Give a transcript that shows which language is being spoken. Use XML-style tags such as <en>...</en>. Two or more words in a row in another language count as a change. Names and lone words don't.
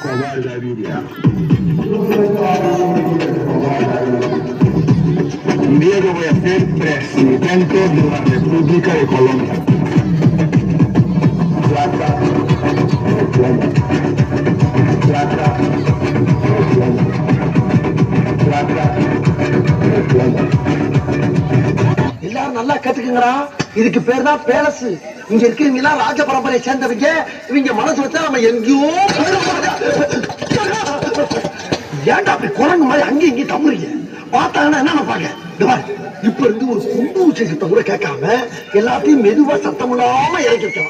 <es>Diego voy a ser presidente de la República de Colombia. Plata, plata, plata, plata, plata.</es> <ta>எல்லாரும் நல்லா கேட்டுக்கீங்களா? இதுக்கு பேர் தான் பேலஸ். இங்க இருக்கீங்களா ராஜ பரம்பரையை சேர்ந்தவங்க. இவங்க மனசு வச்சா நம்ம எங்கேயோ ஏன்டா அப்படி குரங்கு மாதிரி அங்கேயும் இங்கேயும் தம்புறீங்க? பார்த்தாங்கன்னா என்ன நினைப்பாங்க? இப்ப இருந்து ஒரு குண்டு ஊசி சத்தம் கூட கேட்காம எல்லாத்தையும் மெதுவா சத்தம் இல்லாம இறக்கி வைக்கலாம்.</ta>